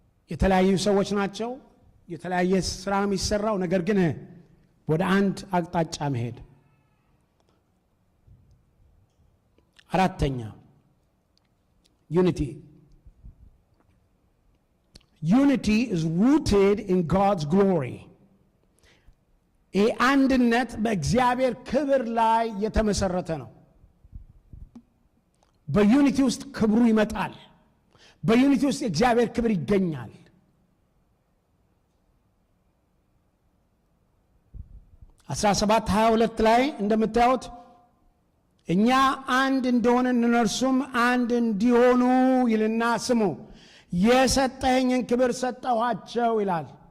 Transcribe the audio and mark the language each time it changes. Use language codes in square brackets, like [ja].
[am] የተለያዩ ሰዎች ናቸው፣ የተለያየ ስራ ነው የሚሰራው፣ ነገር ግን ወደ አንድ አቅጣጫ መሄድ። አራተኛ unity. [en] Unity is rooted in God's glory. [am] ይህ አንድነት በእግዚአብሔር ክብር ላይ የተመሰረተ ነው። በዩኒቲ ውስጥ ክብሩ ይመጣል። በዩኒቲ ውስጥ የእግዚአብሔር ክብር ይገኛል። አስራ 17:22 ላይ እንደምታዩት እኛ አንድ እንደሆነ እነርሱም አንድ እንዲሆኑ ይልና ስሙ የሰጠኸኝን ክብር ሰጠኋቸው ይላል።